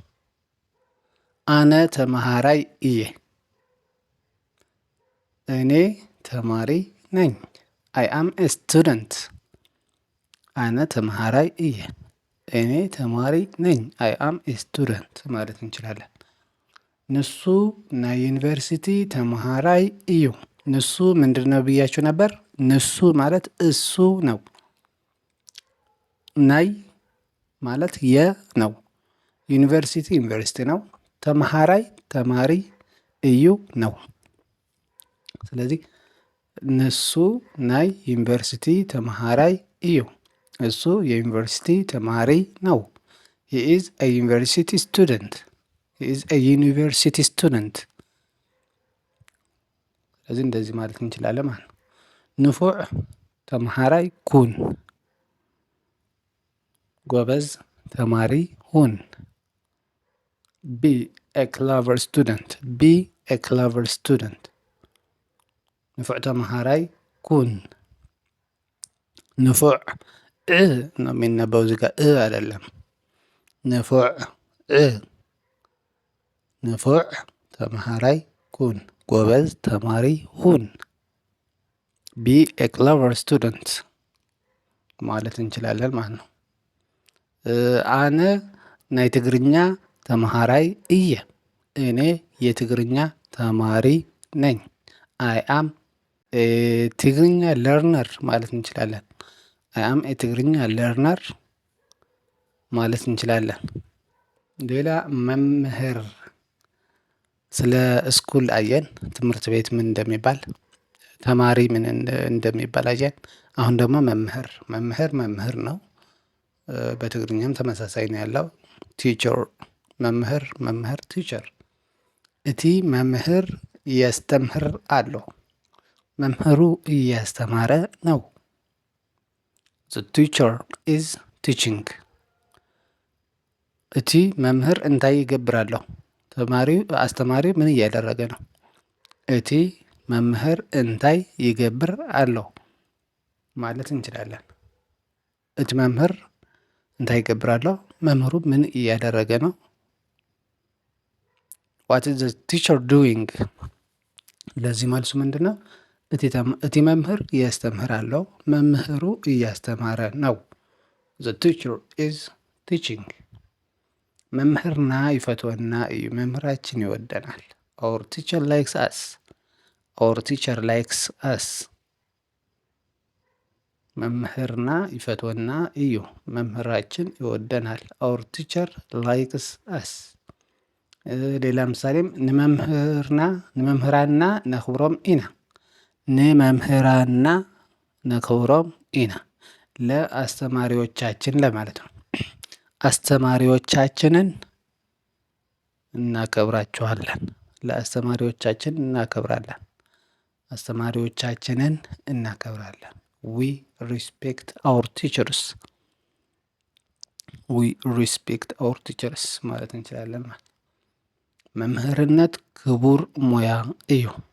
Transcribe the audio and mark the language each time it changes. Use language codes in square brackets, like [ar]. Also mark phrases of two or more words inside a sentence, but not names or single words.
[ti] አነ ተመሃራይ እየ። [am] እኔ ተማሪ ነኝ። [en] I am a student። [ti] አነ ተመሃራይ እየ። [am] እኔ ተማሪ ነኝ። [en] I am a student [am] ማለት እንችላለን። [ti] ንሱ ናይ ዩኒቨርሲቲ ተመሃራይ እዩ። [am] ንሱ ምንድን ነው ብያችሁ ነበር? ንሱ ማለት እሱ ነው። ናይ ማለት የ ነው። ዩኒቨርሲቲ ዩኒቨርሲቲ ነው። ተመሃራይ ተማሪ እዩ ነው። ስለዚህ [ti] ንሱ ናይ ዩኒቨርሲቲ ተመሃራይ እዩ። [am] እሱ የዩኒቨርሲቲ ተማሪ ነው። [en] he is a university student. he is a university student። [am] ስለዚህ እንደዚህ ማለት እንችላለን ማለት ነው። [ti] ንፉዕ ተመሃራይ ኩን። [am] ጎበዝ ተማሪ ሁን። [en] be a clever student. be a clever student። [ti] ንፉዕ ተመሃራይ ኩን። [am] ንፉዕ ነው የሚነበው እዚህ ጋር አይደለም። [ti] ንፉዕ ተመሃራይ ኩን። [am] ጎበዝ ተማሪ ሁን። [en] be a clever student [am] ማለት እንችላለን ማለት ነው። [ti] አነ ናይ ትግርኛ ተመሃራይ እየ። [am] እኔ የትግርኛ ተማሪ ነኝ። አይ [en] am Tigrinya learner [am] ማለት እንችላለን። [en] I am Tigrinya learner [am] ማለት እንችላለን። ሌላ መምህር። ስለ ስኩል አየን፣ ትምህርት ቤት ምን እንደሚባል፣ ተማሪ ምን እንደሚባል አየን። አሁን ደግሞ መምህር ነው። በትግርኛም ተመሳሳይ ነው ያለው። ቲቸር መምህር ቲቸር። [ti] እቲ መምህር ያስተምር አሎ። [am] መምህሩ እያስተማረ ነው። [en] the teacher is teaching። [ti] እቲ መምህር እንታይ ይገብራለሁ? [am] አስተማሪው ምን እያደረገ ነው? [ti] እቲ መምህር እንታይ ይገብር አለው [am] ማለት እንችላለን። [ti] እቲ መምህር እንታይ ይገብራለሁ? [am] መምህሩ ምን እያደረገ ነው? [en] What is the teacher doing? [am] ለዚህ መልሱ ምንድን ነው? [ti] እቲ መምህር ያስተምራል። [am] መምህሩ እያስተማረ ነው። [en] The teacher is teaching። [ti] መምህርና ይፈትወና እዩ። [am] መምህራችን ይወደናል። [en] Our teacher likes us። Our teacher likes us። [ti] መምህርና ይፈትወና እዩ። [am] መምህራችን ይወደናል። [en] Our teacher likes us። [am] ሌላ ምሳሌም [ti] ንመምህራንና ነኽብሮም ኢና። ንመምህራንና ነኽብሮም ኢና [am] ለአስተማሪዎቻችን ለማለት ነው። አስተማሪዎቻችንን እናከብራቸዋለን። ለአስተማሪዎቻችን እናከብራለን። አስተማሪዎቻችንን እናከብራለን። [en] We respect our teachers። We respect our teachers [am] ማለት እንችላለን። [ti] መምህርነት ክቡር ሙያ እዩ።